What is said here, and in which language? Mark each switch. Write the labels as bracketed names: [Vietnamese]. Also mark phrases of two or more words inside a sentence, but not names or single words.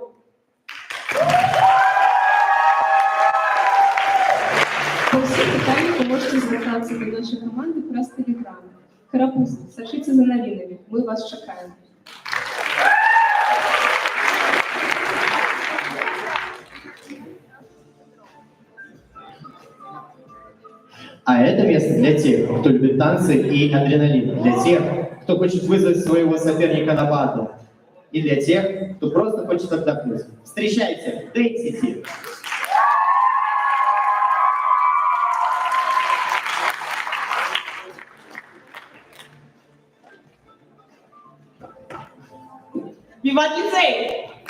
[Belarusian] Па ўсіх пытаннях [Russian] вы можете [Belarusian] звяртацца да нашай каманды праз тэлеграм. Карапузы, сачыце за навінамі, мы вас чакаем. [Russian] А это место для тех, кто любит танцы и адреналин, для тех, кто хочет вызвать своего соперника на батл, и для тех, кто просто хочет отдохнуть. Встречайте, Density! Виват лицей!